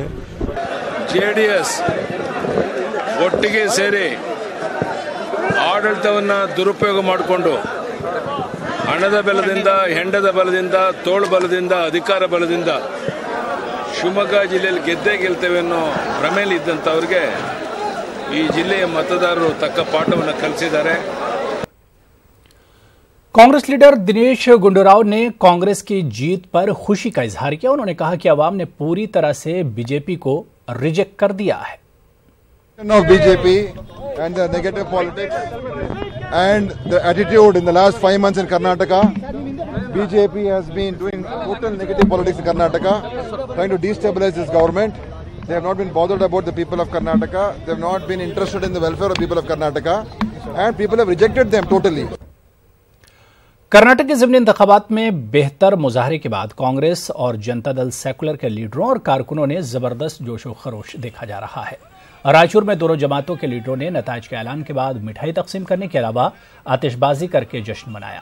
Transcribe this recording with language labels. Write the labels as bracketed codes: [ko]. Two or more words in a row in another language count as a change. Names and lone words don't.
[kn] ಜೆಡಿಎಸ್ ಒಟ್ಟಿಗೆ ಸೇರಿ ಆಡಳಿತವನ್ನು ದುರುಪಯೋಗ ಮಾಡಿಕೊಂಡು ಹಣದ ಬಲದಿಂದ, ಹೆಂಡದ ಬಲದಿಂದ, ತೋಳು ಬಲದಿಂದ, ಅಧಿಕಾರ ಬಲದಿಂದ ಶಿವಮೊಗ್ಗ ಜಿಲ್ಲೆಯಲ್ಲಿ ಗೆದ್ದೇ ಗೆಲ್ತೇವೆ ಅನ್ನೋ ಭ್ರಮೆಯಲ್ಲಿ ಇದ್ದಂಥವ್ರಿಗೆ ಈ ಜಿಲ್ಲೆಯ मतदारರು ತಕ್ಕ ಪಾಠವನ್ನು ಕಲಿಸಿದ್ದಾರೆ। [ur] کانگریس لیڈر دنیش گنڈو راؤ نے کانگریس کی جیت پر خوشی کا اظہار کیا. انہوں نے کہا کہ عوام نے پوری طرح سے بی جے پی کو ریجیکٹ کر دیا ہے. [en] Of BJP and the negative politics and the attitude in the last 5 months in Karnataka, BJP has been doing total negative politics in Karnataka, trying to destabilize this government. They have not been bothered about the people of Karnataka. They have not been interested in the welfare of people of Karnataka, and people have rejected them totally. [ur] کرناٹک کے ضمنی انتخابات میں بہتر مظاہرے کے بعد کانگریس اور جنتا دل سیکولر کے لیڈروں اور کارکنوں نے زبردست جوش و خروش دیکھا جا رہا ہے. رائچور میں دونوں جماعتوں کے لیڈروں نے نتائج کے اعلان کے بعد مٹھائی تقسیم کرنے کے علاوہ آتش بازی کرکے جشن منایا.